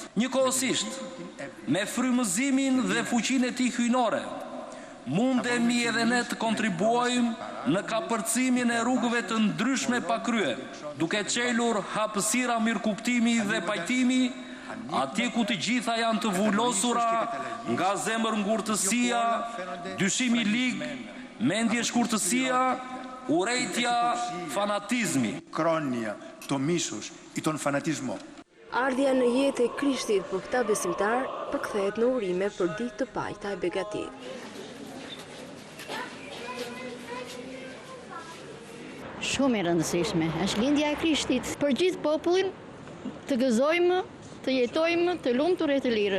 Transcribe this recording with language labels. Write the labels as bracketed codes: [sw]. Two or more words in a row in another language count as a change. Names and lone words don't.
[sq] Njëkohësisht, me frymëzimin dhe fuqinë e tij hyjnore, mundemi edhe ne të kontribuojmë në kapërcimin e rrugëve të ndryshme pa krye, duke çelur hapësira mirëkuptimi dhe pajtimi, atje ku të gjitha janë të vullosura nga zemër ngurtësia, dyshimi lig, mendje shkurtësia, urrejtja, fanatizmi. [el] Κρόνια, το μίσος ή τον φανατισμό. [sq] Ardhja në jetë e Krishtit për këta besimtar përkthehet në urime për ditë të paqta e begatit. Shumë e rëndësishme, është lindja e Krishtit. Për gjithë popullin të gëzojmë, të jetojmë, të lumtur e të lirë.